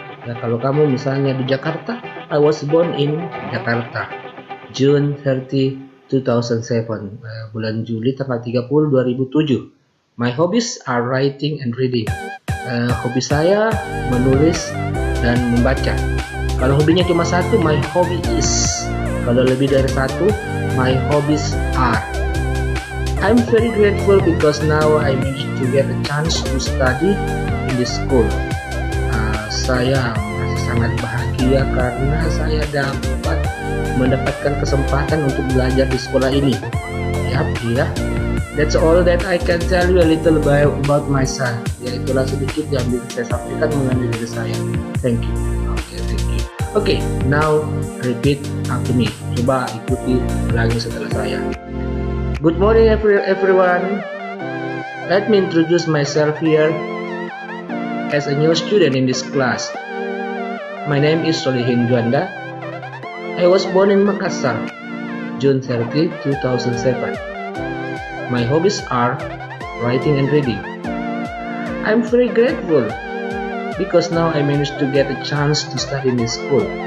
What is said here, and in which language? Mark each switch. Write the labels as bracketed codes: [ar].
[id] Ya, kalau kamu misalnya di Jakarta, [en] I was born in Jakarta. June 30, 2007. [id] Bulan Juli tanggal 30, 2007. [en] My hobbies are writing and reading. [id] Hobi saya menulis dan membaca. Kalau hobinya cuma satu, [en] my hobby is. [id] Kalau lebih dari satu, [en] my hobbies are. I'm very grateful because now I managed to get a chance to study in this school. [id] Saya masih sangat bahagia karena saya dapat mendapatkan kesempatan untuk belajar di sekolah ini. Yap, iya. [en] That's all that I can tell you a little about myself. [id] Ya, itulah sedikit yang bisa saya sampaikan mengenai diri saya. [en] Thank you. Okay, thank you. Okay, now repeat after me. [id] Coba ikuti lagi setelah saya. [en] Good morning everyone. Let me introduce myself here as a new student in this class. My name is Solehin Juanda. I was born in Makassar, June 30, 2007. My hobbies are writing and reading. I'm very grateful because now I managed to get a chance to study in this school.